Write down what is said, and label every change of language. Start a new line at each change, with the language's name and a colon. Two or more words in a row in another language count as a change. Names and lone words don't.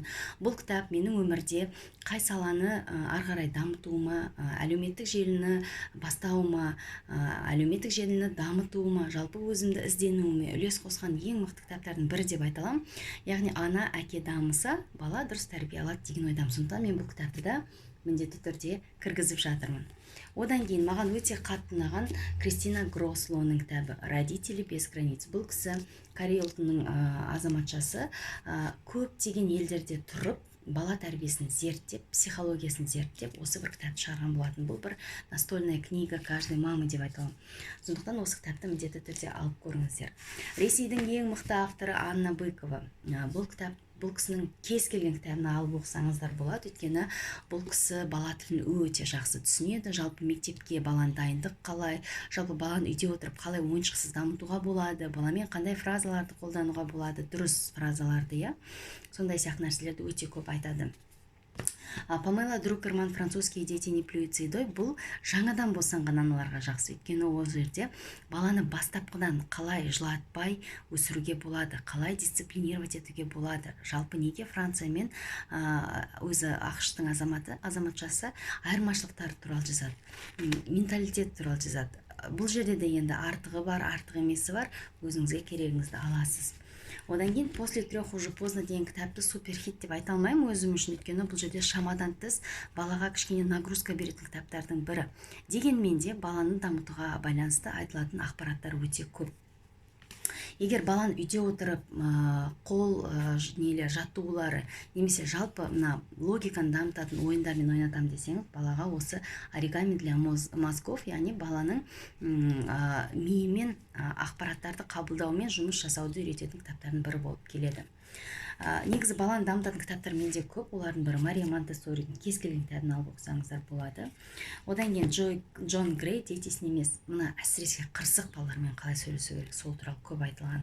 Kazakh: Бұл кітап менің өмірде қай саланы ары қарай дамытуыма, әлеуметтік желіні бастауыма, әлеуметтік желіні дамытуыма, жалпы өзімді ізденуіме үлес қосқан ең мықты кітаптардың бірі деп айта аламын. Яғни ана, әке дамыса, бала дұрыс тәрбие алады деген ойдамын. Сондықтан мен бұл кітапты да міндетті түрде кіргізіп жатырмын. Одан кейін маған өте қатты ұнаған Кристина Грослоның кітабы «Родители без границ». Бұл кісі Корей ұлтының азаматшасы, көптеген елдерде тұрып, бала тәрбиесін зерттеп, психологиясын зерттеп, осы бір кітапты шығарған болатын. Бұл бір
Russian: настольная книга каждой мамы
Kazakh: деп айталым. Сондықтан осы кітапты міндетті түрде алып көріңіздер. Ресейдің ең мықты авторы Анна Быкова. Бұл кісінің кез келген кітабын алып оқысаңыздар болады, өйткені бұл кісі бала тілін өте жақсы түсінеді. Жалпы мектепке баланы дайындық қалай, жалпы баланы үйде отырып қалай ойыншықсыз дамытуға болады, баламен қандай фразаларды қолдануға болады, дұрыс фразаларды, сондай сияқты нәрселерді өте көп айтады. Памела Друкерман «Французские дети не плюются едой» бұл жаңадан босанған аналарға жақсы. Өйткені ол жерде баланы бастапқыдан қалай жылатпай өсіруге болады, қалай дисциплинировать етуге болады. Жалпы неге Франция мен өзі ақш-тың азаматшасы айырмашылықтары туралы жазады, менталитет туралы жазады. Бұл жерде де енді артығы бар, артық емесі бар, өзіңізге керегіңізді аласыз. Одан кейін «После 3 уже поздно» деген кітапты суперхит деп айта алмаймын өзім үшін, өйткені бұл жерде шамадан тыс балаға кішкене нагрузка беретін кітаптардың бірі. Дегенмен де баланы дамытуға байланысты айтылатын ақпараттар өте көп. Егер баланы үйде отырып қол жаттығулары немесе жалпы мына логиканы дамытатын ойындармен ойнатам десеңіз, балаға осы «Оригами для мозгов», яғни баланың миымен ақпараттарды қабылдаумен жұмыс жасауды үйрететін кітаптардың бірі болып келеді. Негізі баланы дамытатын кітаптар менде көп, олардың бірі Мария Монтессоридің кез келген кітабын алып оқысаңыздар болады. Одан кейін Джон Грей «Дейтесін емес», мына әсіресе қырсық балалармен қалай сөйлесу керек, сол туралы көп айтылған.